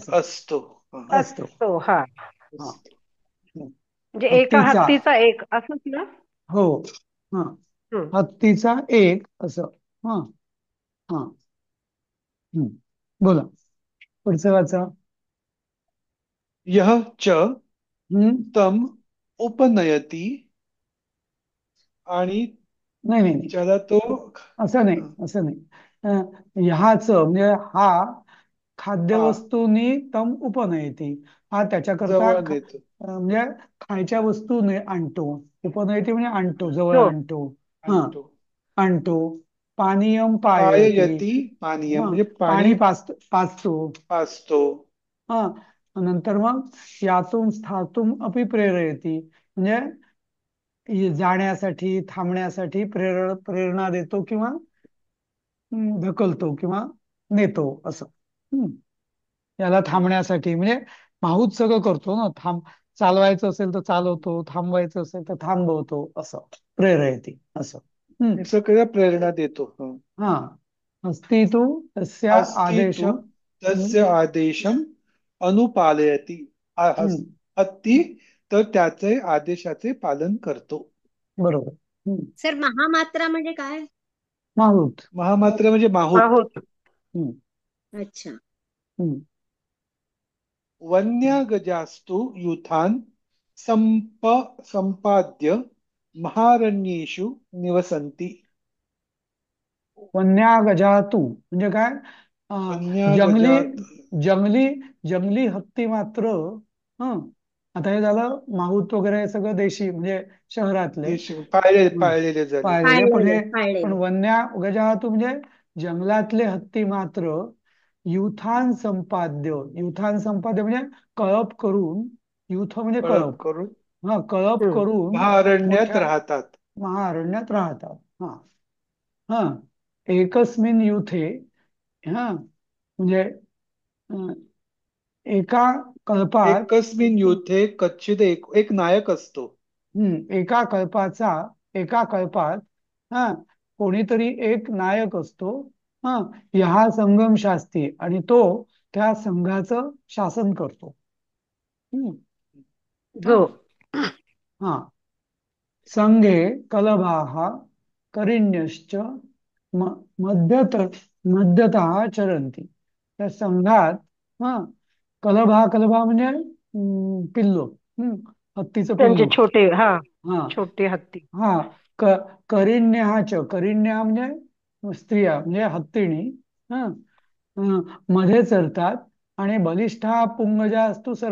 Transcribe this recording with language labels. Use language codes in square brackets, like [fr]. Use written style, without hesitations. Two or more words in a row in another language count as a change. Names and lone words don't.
[mr] असं असतो. हा. असतो. असतो. हा हा असतो. हं. म्हणजे एका हत्तीचा हत्तीचा एक असंच ना. हो हा हम्म. हत्तीचा एक असं. हा हा हं. बोला पुढचं वाचा. [sa] यः च [mr] हम्म [sa] तम उपनयती, [mr] आणि नाही नाही नाही ज्याला तो असं नाही असं नाही. ह्याच म्हणजे हा हा [sa] खाद्यवस्तूनी तम उपनयती. [mr] हा त्याच्याकरता जवळ नेतो, म्हणजे खायच्या वस्तू आणतो. उपनयती म्हणजे आणतो जवळ हो. आणतो. हा आणतो. [sa] आणतो. पानीयम पाययती. पाययती, पानीय [mr] हा म्हणजे पाणी पाणी पाचतो. पाजतो. हा नंतर मग यातून [sa] स्थातुम अपि प्रेरयती [mr] म्हणजे जाण्यासाठी थांबण्यासाठी प्रेरणा देतो किंवा ढकलतो किंवा नेतो असं. हम्म. याला थांबण्यासाठी म्हणजे माहूत सगळं करतो ना. चालवायचं असेल तर चालवतो थांबवायचं असेल तर थांबवतो असं. प्रेरयती असं. हम्म. हे सगळं प्रेरणा देतो. हा. [sa] हा अस्ति तु तस्य अस्ति आदेश. तु तस्य आदेशम अनुपालयती. [mr] हम्म. हत्ती तर त्याचे आदेशाचे पालन करतो. बरोबर. हम्म. सर महामात्रा म्हणजे काय? माहूत. महामात्र म्हणजे माहूत. आहोत. हम्म. अच्छा. हम्म. [sa] वन्यगजास्तु युथान संपाद्य महारण्येषु निवसन्ति. [mr] वन्यागजातू म्हणजे काय जंगली [sa] वन्यगजात [mr] जंगली जंगली हत्ती मात्र. हं आता हे झालं माहूत वगैरे हे सगळं देशी म्हणजे शहरातले. देश पाळले, हं. पाळलेले झाले. पाळलेले पण पाळलेले हे पण पाळलेले. [sa] वन्या गजातू [mr] म्हणजे जंगलातले हत्ती मात्र [sa] युथान संपाद्य [mr] म्हणजे कळप करून. युथ म्हणजे कळप कळप. करून हा कळप हम्म. करून महारण्यात मोठ्या राहतात. महाअरण्यात राहतात. हा हा [sa] एकस्मिन युथे. [mr] हा म्हणजे अं, एका कल्पात. [sa] एकस्मिन युथे कच्चित [mr] एक नायक असतो. एका कल्पात हा कोणीतरी एक नायक असतो. हा ह्या संगम शास्त्री आणि तो त्या संघाचं शासन करतो. हम्म. जो [sa] हा हा संघे कलभाः करिण्यश्च म- मध्यत मध्यतः चरंती. [mr] त्या संघात हा कलभा म्हणजे पिल्लू. हत्तीचं त्यांचे पिल्लू. छोटे हा हा छोटे हत्ती. हा क करिण्यहाच करिण्या म्हणजे स्त्रिया म्हणजे हत्तीणी. हा मध्ये चरतात आणि [sa] बलिष्ठा पुंगजा [mr] असतो सर्वथा.